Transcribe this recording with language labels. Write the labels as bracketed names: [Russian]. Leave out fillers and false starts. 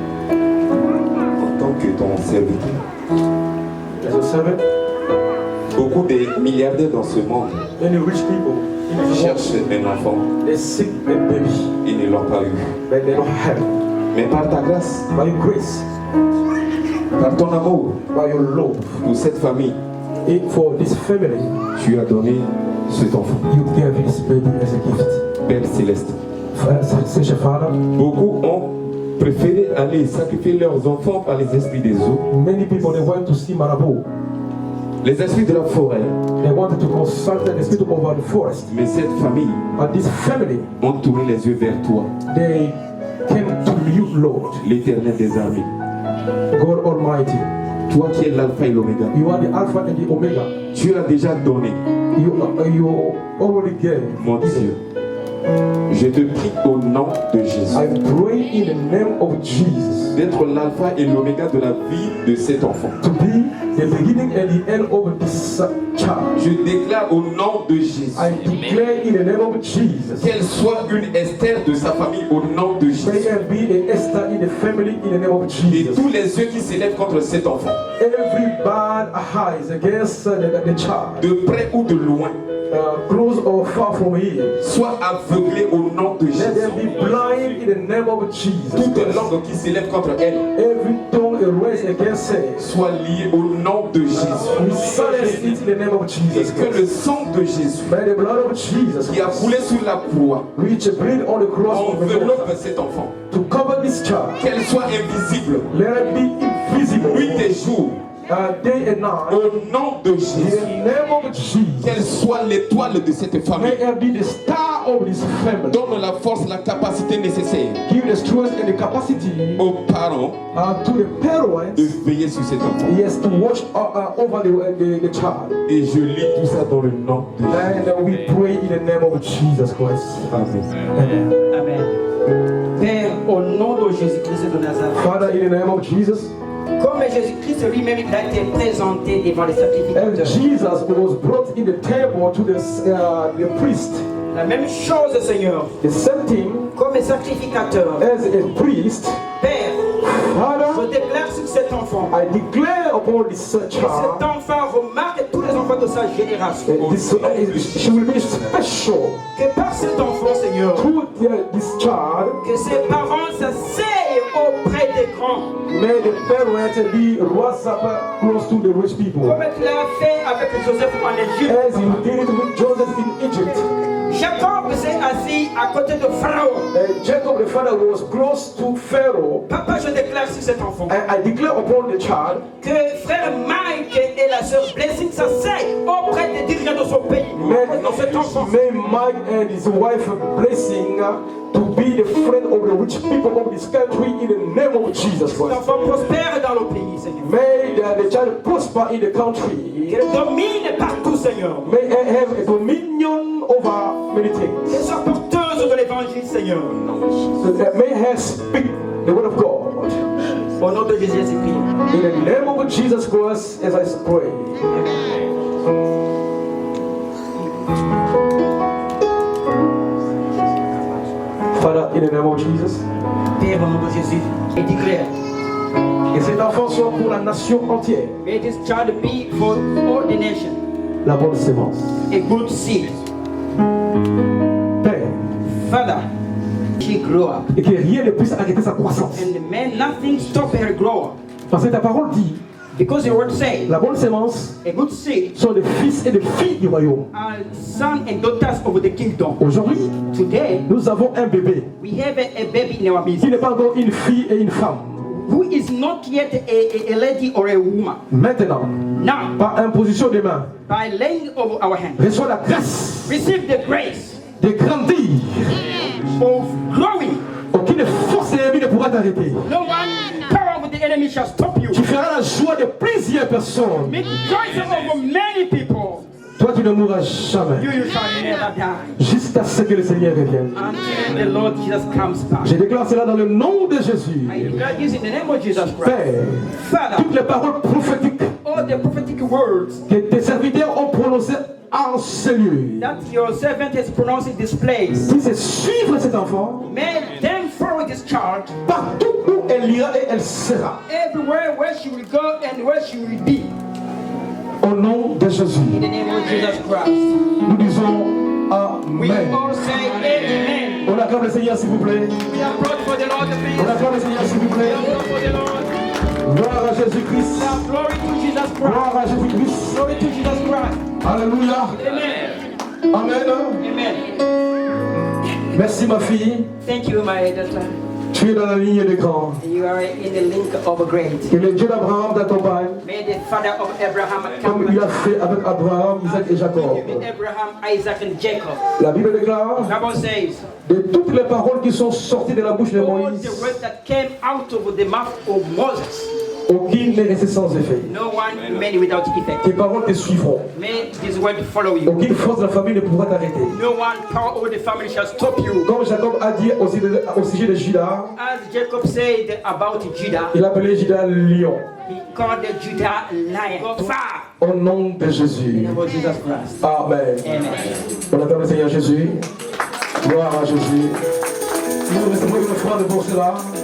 [French] En tant que ton serviteur, [English] As a servant, [French] beaucoup de milliardaires dans ce monde [English] many rich people in the world, [French] cherchent un enfant. [English] they seek a baby, [French] Ils ne l'ont pas eu. [English] but they don't have it. [French] Mais par ta grâce, [English] By your grace, [French] par ton amour [English] by your love, [French] pour cette famille, [English] for this family, [French] tu as donné cet enfant. [English] you gave this baby as a gift. [French] Père céleste, [English] Such a father, [French] beaucoup ont préféré aller sacrifier leurs enfants par les esprits des eaux, [English] many people they went to see Marabout. [French] les esprits de la forêt. [English] They wanted to consult the spirit over the forest. [French] Mais cette famille [English] But this family, [French] ont tourné les yeux vers toi, [English] they came to you, Lord, [French] l'Éternel des armées. [English] God Almighty. [French] Toi qui es l'alpha et l'oméga, [English] You are the Alpha and the Omega. [French] tu as déjà donné, [English] You already gave. [French] mon Dieu. Je te prie au nom de Jésus [English] I pray in the name of Jesus [French] d'être l'alpha et l'oméga de la vie de cet enfant. [English] to be the beginning and the end of this child. [French] Je déclare au nom de Jésus [English] I declare in the name of Jesus. [French] qu'elle soit une Esther de sa famille au nom de [English] May [French] Jésus. [English] there be a Esther in the family in the name of [French] Et [English] Jesus. [French] tous les yeux qui s'élèvent contre cet enfant, [English] Every bad eyes against the child, [French] de près ou de loin, [English] close or far from here, [French] soient aveuglés au nom de [English] let them [French] Jésus. [English] be blind in the name of Jesus. [French] Toute langue qui s'élève contre elle [English] Every tongue raised against her, [French] soit liée au nom de [English] we [French] Jésus. [English] silence it in the name of [French] Et [English] Jesus. [French] que le sang de Jésus [English] By the blood of Jesus, [French] qui a coulé sur la croix [English] which bleed on the cross of the [French] enveloppe [English] Lord, [French] cet enfant. [English] to cover this child, [French] Qu'elle soit invisible [English] let it be invisible, [French] nuit et jour [English] day and night, [French] au nom de [English] in [French] Jésus. [English] the name of Jesus. [French] Qu'elle soit l'étoile de cette [English] May [French] famille. [English] it be the star of this family. [French] Donne la force, la capacité nécessaire [English] Give the strength and the capacity [French] aux parents [English] to the parents, [French] de veiller sur cet enfant. [English] yes, to watch over the child. [French] Et je lis tout ça dans le nom de Jésus. [English] And we pray in the name of Jesus Christ. [French] Amen. [English] Amen. [French] Père, au nom de Jésus-Christ de Nazareth, [English] Father, in the name of Jesus, [French] comme Jésus-Christ lui-même il a été présenté devant les [English] as [French] sacrificateurs, [English] Jesus was brought in the temple to the priest, [French] la même chose, Seigneur, [English] the same thing [French] comme sacrificateur, [English] as a priest, [French] Père, [English] Father, [French] je déclare sur cet enfant, [English] I declare upon this [French] que cet [English] child, [French] enfant remarque tous les enfants de sa génération, [English] she will be special [French] que par cet enfant, Seigneur, [English] through this child. [French] que ses parents s'asseyent auprès des grands, [English] May the parents be rose up close to the rich people, [French] comme tu l'as fait avec Joseph en Égypte. [English] as you did it with Joseph in Egypt. [French] Jacob s'est assis à côté de Pharaon. [English] Jacob the father was close to Pharaoh. [French] Papa, je déclare sur cet enfant [English] And I declare upon the child, [French] que frère Mike et la sœur Blessing s'asseyent auprès des dirigeants de son pays. Dans cet enfant. [English] may Mike and his wife blessing to be the friend of the rich people of this country in the name of Jesus [French] Cet [English] Christ. [French] enfant prospère dans le pays, Seigneur. [English] May the child prosper in the country. [French] Qu'il domine partout, Seigneur. [English] May I have a dominion over many [French] Qu'elle [English] things. [French] soit porteuse de l'évangile, Seigneur. [English] So that may I speak the word of God. [French] Au nom de Jésus, prie. [English] In the name of Jesus Christ, as I pray. Father, in the name of Jesus, [French] Père, au nom de Jésus, et déclare, Et cet enfant soit pour la nation entière. [English] may this child be for all the nation, [French] La bonne sémence. [English] a good seed. [French] Père, [English] Father, she grow up. [French] et que rien ne puisse arrêter sa croissance. [English] And may nothing stop her grow up. [French] Parce que ta parole dit, [English] Because the word says, [French] la bonne sémence [English] a good seed [French] sont des fils et des filles du royaume. [English] are sons and daughters of the kingdom. [French] Aujourd'hui, [English] Today, [French] nous avons un bébé [English] we have a baby in our midst [French] qui n'est pas encore une fille et une femme. [English] who is not yet a lady or a woman. [French] Maintenant, [English] Now, [French] par imposition des mains, [English] by laying of our hands, [French] reçoit la grâce [English] receive the grace [French] de grandir. [English] of growing. [French] Aucune force de l'ennemi ne pourra t'arrêter. [English] No one power of the enemy shall stop you. [French] Tu feras la joie de plusieurs personnes. [English] Make choices over many people. [French] Toi, tu ne mourras jamais. [English] You shall never die [French] Jusqu'à ce que le Seigneur revienne. [English] until the Lord Jesus comes back. [French] Je déclare cela dans le nom de Jésus. [English] I declare this in the name of Jesus Christ. [French] Père, [English] Father, [French] toutes les paroles prophétiques [English] all the prophetic words [French] que tes serviteurs ont prononcées en ce lieu, [English] that your servant has pronounced in this place, [French] puisse suivre cet enfant [English] may them follow this child [French] partout où elle ira et elle sera. [English] everywhere where she will go and where she will be. [French] Au nom de Jésus, [English] In the name of Jesus Christ. [French] nous disons [English] We [French] Amen. [English] all say amen. [French] On acclame le Seigneur, s'il vous plaît. [English] We applaud for the Lord, [French] On [English] please. [French] acclame le Seigneur, s'il vous plaît. [English] Applaud for the Lord. [French] Gloire à Jésus-Christ. [English] Glory to Jesus Christ. [French] Gloire à Jésus-Christ. [English] Glory to Jesus Christ. [French] Alléluia. [English] Amen. [French] Amen. [English] Amen. [French] Merci ma fille. [English] Thank you, my daughter. [French] Tu es dans la ligne des grands. [English] You are in the link of a great. [French] Que le Dieu d'Abraham t'accompagne, [English] May the father of Abraham come [French] comme il a fait avec Abraham, Isaac et Jacob. [English] with Abraham, Isaac, and Jacob. [French] La Bible déclare, [English] Bible says, [French] de toutes les paroles qui sont sorties de la bouche de [English] all the [French] Moïse, [English] words that came out of the mouth of Moses, [French] aucune n'est restée sans effet. [English] no one remained without effect. [French] Tes paroles te suivront. [English] May this word follow you. [French] Aucune force de la famille ne pourra t'arrêter. [English] No one power of the family shall stop you. [French] Comme Jacob a dit au sujet de Judas, [English] As Jacob said about Judah, [French] il appelait Judas lion. [English] he called the Judah lion. Go far. [French] Au nom de [English] In [French] Jésus. [English] the name of Jesus Christ. [French] Amen. [English] Amen. [French] On acclame le Seigneur Jésus. Gloire à Jésus. Nous recevons une offrande pour cela.